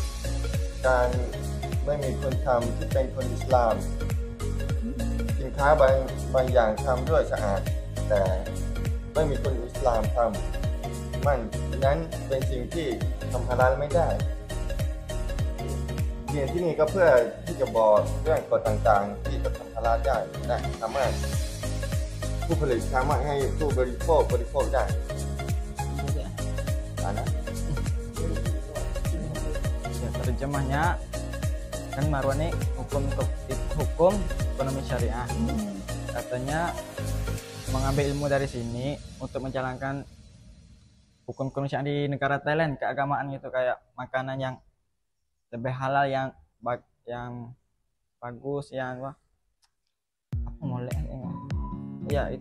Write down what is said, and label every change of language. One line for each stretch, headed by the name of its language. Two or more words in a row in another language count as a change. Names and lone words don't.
Thai: คนทำที่เป็นคนอิสลามสินค้าบางอย่างทำด้วยสะอาดแต่ไม่มีคนอิสลามทำนั้นเป็นสิ่งที่ทำฮาลาลไม่ได้เรียนที่นี่ก็เพื่อที่จะบอกเรื่องกฎต่างๆที่จะทำฮาลาลได้และสามารถผู้ผลิตสามารถให้ผู้บริโภคได้นะ
Indonesian: Ya, terjemahnya kan Marwan ini hukum ekonomi syariah. Katanya mengambil ilmu dari sini untuk menjalankan hukum ekonomi syariah di negara Thailand, keagamaan gitu, kayak makanan yang lebih halal, yang bagus, yang apa molek ya itu.